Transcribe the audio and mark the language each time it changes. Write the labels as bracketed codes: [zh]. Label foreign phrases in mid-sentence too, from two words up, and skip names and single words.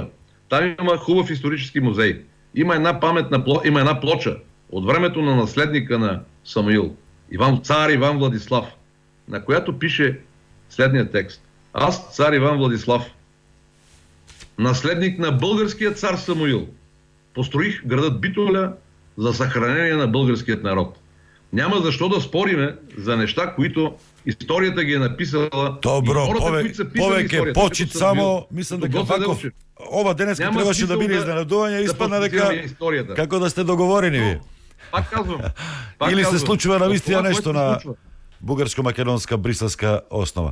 [bg] Там има хубав исторически музей. Има една плоча от времето на наследника на Самуил, цар Иван Владислав, на която пише следния текст. Аз, цар Иван Владислав, наследник на българския цар Самуил, построих градът Битоля за съхранение на българският народ. Няма защо да спориме за неща, които историята ги е написала. [mk] Добро, повеќе почит само, мислам дека Ваков ова денеска требаше да биде изненадување, испадна дека како да сте договорени ви. [bg] Пак казвам. [mk] Или се случува навистина нешто на бугарско-македонска бриселска основа.